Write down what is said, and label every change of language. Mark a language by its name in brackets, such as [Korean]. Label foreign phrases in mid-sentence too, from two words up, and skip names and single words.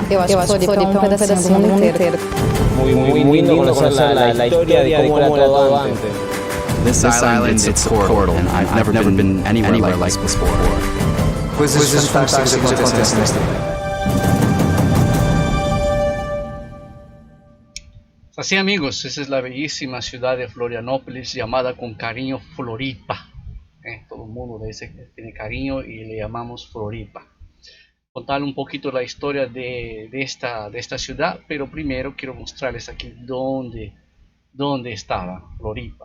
[Portuguese] Eu acho que Floripa é um pedacinho do mundo inteiro. [Spanish] Muy lindo conocer la historia de cómo era todo antes. [English] This island, it's a portal, and I've never been anywhere like this before. [Portuguese] Coisas fantásticas acontecem nesta terra. [Spanish] Así amigos, esa es la bellísima ciudad de Florianópolis, llamada con cariño Floripa. Todo el mundo dice que tiene cariño y le llamamos Floripa. Contarle un poquito la historia de esta ciudad, pero primero quiero mostrarles aquí dónde estaba Floripa.